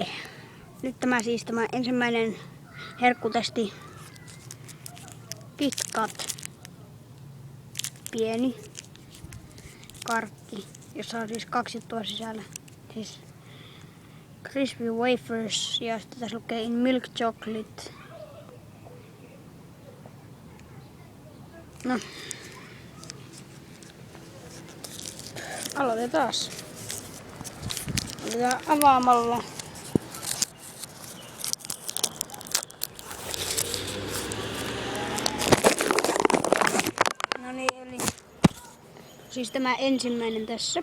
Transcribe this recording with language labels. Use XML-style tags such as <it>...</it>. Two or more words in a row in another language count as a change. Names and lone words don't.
<fi>Nyt tämä ensimmäinen herkkutesti. KitKat. Pieni karkki, jossa on siis 2 juttua sisällä. Siis</fi> <en>crispy wafers</en> <fi>ja sitten tässä lukee</fi> <en>in milk chocolate.</en> <fi>No. Aloitetaan taas. Aloitetaan avaamalla. No niin, eli siis tämä ensimmäinen tässä.</fi>